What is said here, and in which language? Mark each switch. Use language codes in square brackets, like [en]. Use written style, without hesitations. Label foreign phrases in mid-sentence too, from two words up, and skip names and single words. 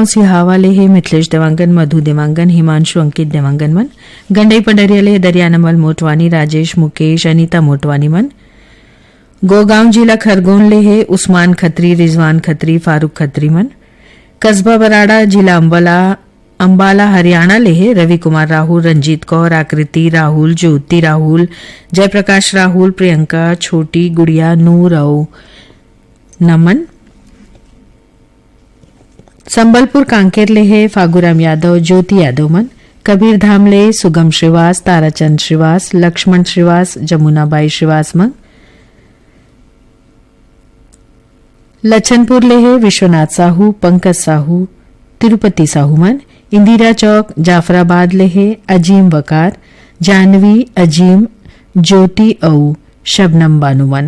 [hne] सिहावा ले है मिथिलेश देवांगन, मधु देवांगन, हिमांशु अंकित देवांगन मन, गंडई पंडरिया ले दरियानमल मोटवानी, राजेश मुकेश, अनीता मोटवानी मन, गोगांव जिला खरगोन ले है उस्मान खत्री, रिजवान खत्री, फारूक खत्री मन, कस्बा बराड़ा जिला अंबाला हरियाणा ले है रवि कुमार राहुल, रंजीत कौर, आकृति राहुल, ज्योति राहुल, जयप्रकाश राहुल, प्रियंका, छोटी गुड़िया, नूर और नमन, संबलपुर कांकेर ले है फागुराम यादव, ज्योति यादव मन, कबीर धाम ले सुगम श्रीवास, ताराचंद श्रीवास, लक्ष्मण श्रीवास, जमुनाबाई श्रीवास मन, लच्छनपुर ले है विश्वनाथ साहू, पंकज साहू, तिरुपति साहू मन, इंदिरा चौक जाफराबाद ले है अजीम वकार, जानवी अजीम ज्योति औ शबनम बानुमन।